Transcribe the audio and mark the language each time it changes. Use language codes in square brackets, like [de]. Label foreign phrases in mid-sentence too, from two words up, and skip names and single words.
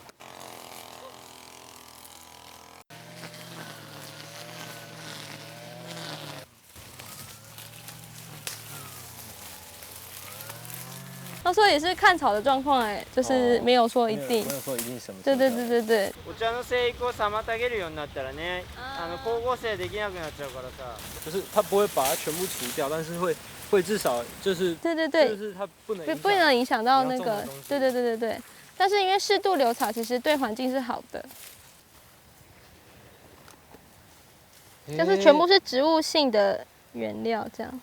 [zh] 他说也是看草的状况，就是没有说一定。没有说一定什么。对。 [ja] お茶の生育を妨げるようになったらね、光合成できなくなっちゃうからさ。 [zh] 就是它不会把它全部除掉，但是会至少就是对，就是它不能影响到那个。对。对。但是因为适度留草，其实对环境是好的。就是全部是植物性的原料这样。